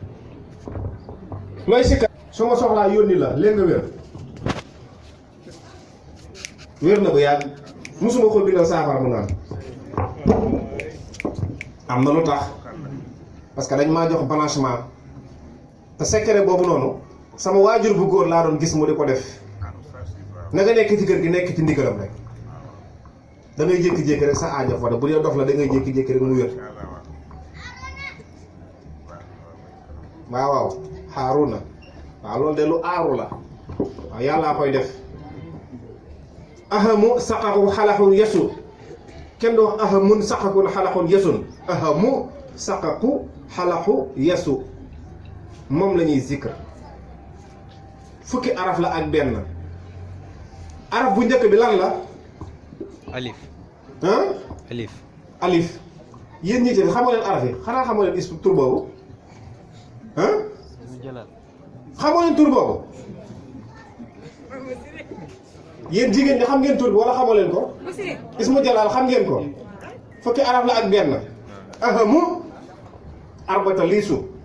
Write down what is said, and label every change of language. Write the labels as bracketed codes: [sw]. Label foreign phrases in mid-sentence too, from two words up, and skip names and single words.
[wo] looy sikka su ma soxlaa yónni la léegi nga wér na bu yàgg musuma ko bindal saafara mu naan am na lu tax [fr] parce que [wo] dañ maa jox blanchiment te secret boobu noonu sama waajur bu góor laa doon gis mu di ko def na nga nekk ci kër gi nekk ci ndigalam rek da ngay jékki-jékki rek sa aajo fa bu dee dof la da ngay jékki-jékki rek mu wér waaw Haaruna waaw loolu de lu aaru la waaw yàllaa koy def ahamu saqahu xalaxu yesu kenn du wax ahamun saqakun xalaxun yesun ahamu saqaku xalaxu yesu moom la ñuy zikr fukki araf la ak benn araf bu njëkk bi lan la alif ah alif alif yéen ñi ci xamoo leen araf yi xanaa xamoo leen ismu tur boobu ah xamoo leen tur boobu yéen jigéen ñi xam ngeen tur bi wala xamoo leen ko [ar] اسم الجلال [wo] xam ngeen ko fukki araf la ak benn ahamu arbata liisu